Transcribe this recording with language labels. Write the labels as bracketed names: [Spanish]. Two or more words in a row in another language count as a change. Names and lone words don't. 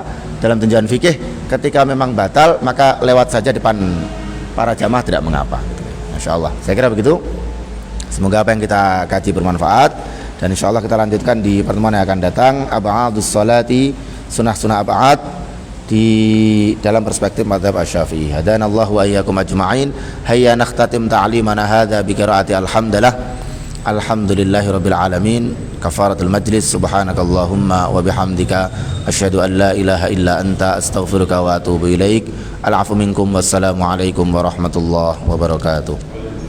[Indonesian] Dalam tinjauan fikih, ketika memang batal maka lewat saja depan para jamaah tidak mengapa. [Arabic] ما شاء الله. [Indonesian] Saya kira begitu. Semoga apa yang kita kaji bermanfaat. Dan [Arabic] إن شاء الله [Indonesian] kita lanjutkan di pertemuan yang akan datang, [Arabic] أبعاض الصلاة, [Indonesian] sunnah-sunnah ab'ad di dalam perspektif mazhab Asy-Syafi'i. [Arabic] هدانا الله وإياكم أجمعين. هيا نختتم تعليمنا هذا بقراءة الحمد لله. الحمد لله رب العالمين. كفارة المجلس. سبحانك اللهم وبحمدك أشهد أن لا إله إلا أنت أستغفرك وأتوب إليك. العفو منكم والسلام عليكم ورحمة الله وبركاته.